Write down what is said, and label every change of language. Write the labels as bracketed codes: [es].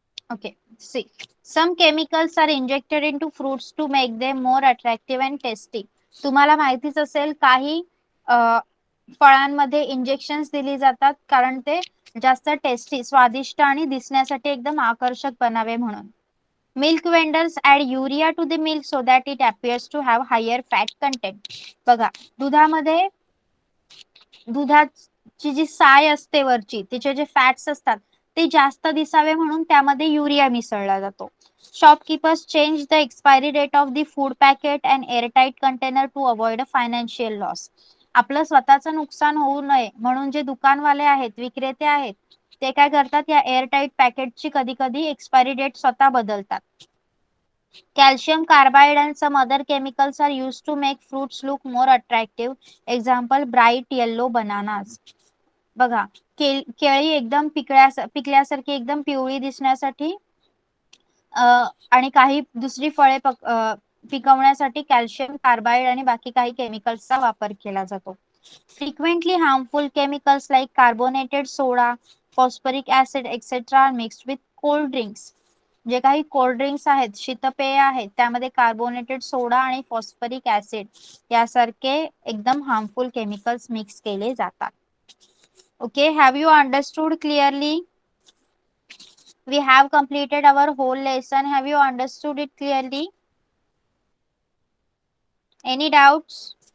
[en] Okay, see, some chemicals are injected into fruits to make them more attractive and tasty. [mr] तुम्हाला माहितीच असेल काही फळांमध्ये इंजेक्शन्स दिली जातात कारण ते जास्त टेस्टी, स्वादिष्ट आणि दिसण्यासाठी एकदम आकर्षक बनावे म्हणून. [en] Milk vendors add urea to the milk so that it appears to have higher fat content. [mr] बघा, दुधामध्ये दुधाची जी साय असते वरची, तिचे जे फॅट्स असतात ते जास्त दिसावे म्हणून त्यामध्ये युरिया मिसळला जातो. [en] Shopkeepers change the expiry date of the food packet and airtight container to avoid a financial loss. [mr] आपलं स्वतःचं नुकसान होऊ नये म्हणून जे दुकानवाले आहेत, विक्रेते आहेत, ते काय करतात, या एअरटाईट पॅकेटची कधी कधी एक्सपायरी डेट स्वतः बदलतात. [en] Calcium carbide and some other chemicals are used to make fruits look more attractive. Example, bright yellow bananas. [mr] बघा, केळी एकदम पिकल्यासारखी एकदम पिवळी दिसण्यासाठी आणि काही दुसरी फळे पिकवण्यासाठी कॅल्शियम कार्बाइड आणि बाकी काही केमिकल्सचा वापर केला जातो. [en] Frequently harmful chemicals like carbonated soda, phosphoric acid, etc. are mixed with cold drinks. [mr] जे काही कोल्ड ड्रिंक्स आहेत, शीतपेय आहेत, त्यामध्ये कार्बोनेटेड सोडा आणि फॉस्फरिक ऍसिड यासारखे एकदम हार्मफुल केमिकल्स मिक्स केले जातात. [en] Okay, have you understood clearly? We have completed our whole lesson. Have you understood it clearly? Any doubts?